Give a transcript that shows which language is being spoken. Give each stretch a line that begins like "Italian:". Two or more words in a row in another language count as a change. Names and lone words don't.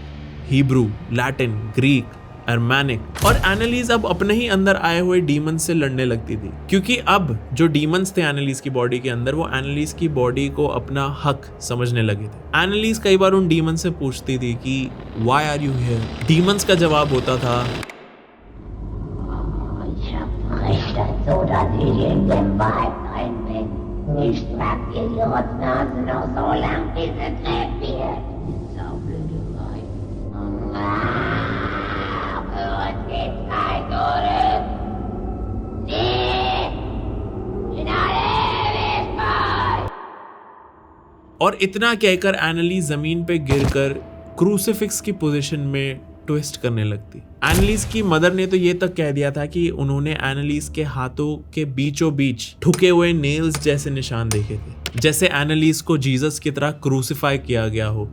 Hindi: हिब्रू, लैटिन, ग्रीक, अरमैनिक। और एनालिस अब अपने ही अंदर आए हुए डीमंस से लड़ने लगती थी, क्योंकि अब जो डीमंस थे एनालिस की बॉडी के अंदर, वो एनालिस की बॉडी को अपना हक समझने लगे थे। एनालिस कई बार उन डीमंस से पूछती थी कि
English: why are you here.
Hindi: डीमंस का जवाब होता था,
German: Ich hab Recht dazu, dass ich in dem Wald rein bin. Ich trag Idiotsnasen noch so lang, bis es krepiert. Saublöde Weib. Für uns geht's kein Zurück. Sie in alle Ewigkeit.
Hindi: और इतना कहकर एनालिस जमीन पे गिरकर क्रूसिफिक्स की पोजीशन में ट्विस्ट करने लगती। एनालिस की मदर ने तो ये तक कह दिया था कि उन्होंने एनालिस के हाथों के बीचों बीच ठुके हुए नेल्स जैसे निशान देखे थे, जैसे एनालिस को जीसस की तरह क्रूसिफाई किया गया हो।